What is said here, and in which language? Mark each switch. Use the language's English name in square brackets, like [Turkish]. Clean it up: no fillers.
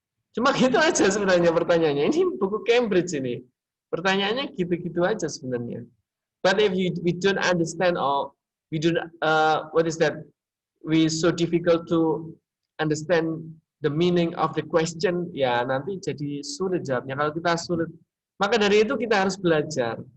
[Indonesian] Cuma gitu aja sebenarnya pertanyaannya. Ini buku Cambridge ini. Pertanyaannya gitu-gitu aja sebenarnya. [English] But if we don't understand or we don't what is that? We so difficult to understand the meaning of the question, [Indonesian] ya nanti jadi sulit jawabnya. Kalau kita sulit, maka dari itu kita harus belajar.